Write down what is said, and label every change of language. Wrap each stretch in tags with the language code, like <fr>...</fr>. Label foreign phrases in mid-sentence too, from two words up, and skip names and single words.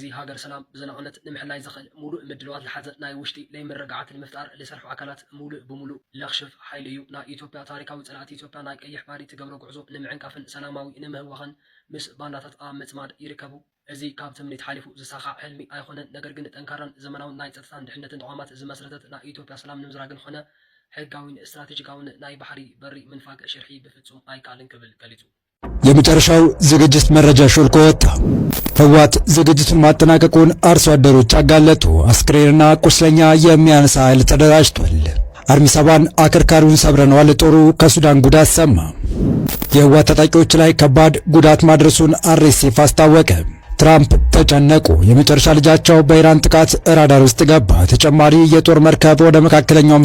<ti>ሃገር ሰላም ብዘላቕነት ንምሕላይ ዝኽእል ሙሉእ ምድልዋት ዝሓዘ ናይ ውሽጢ ለይምርግዓት ንምፍጣር ዝሰርሑ ኣካላት ሙሉእ ብምሉእ ለኽሽፍ ሓይሊ እዩ ናይ ኢትዮጵያ ታሪካዊ ጽንዓት ኢትዮጵያ ናይ ቀይሕ ባህሪ ትገብሮ ጉዕዞ ንምዕንቃፍን ሰላማዊ ንምህዋኽን ምስ ባንዳታት ኣብ ምጽማድ ይርከቡ እዚ ካብ ትምኒት ሓሊፉ ዝሳኻዕ ሕልሚ ኣይኮነን ነገር ግን ጠንካራን ዘመናውን ናይ ጸጥታን ድሕነትን ተቋማት ዝመስረተት ናይ ኢትዮጵያ ሰላም ንምዝራግን ኾነ ሕጋዊን ስትራቴጂካውን ናይ ባሕሪ በሪ ምንፋግ ሽርሒ ብፍጹም ኣይካልን ክብል ገሊጹ</ti> <am>የመጨረሻው ዝግጅት መረጃ ሾልኮ ወጣ ህወሓት ዝግጅቱን ማጠናቀቁን አርሶ አደሮች አጋለጡ አስክሬንና ቁስለኛ የሚያነሳ ኃይል ተደራጅቷል አርሚ ሰባን አከርካሪውን ሰብረነዋል ጦሩ ከሱዳን ጉዳት ሰማ የህወሓት ታጣቂዎች ላይ ከባድ ጉዳት ማድረሱን አርኤስኤፍ አስታወቀ ትራምፕ ተጨነቁ የመጨረሻ ልጃቸው በኢራን ጥቃት ራዳር ውስጥ ገባ ተጨማሪ የጦር መርከብ ወደ መካከለኛው</am>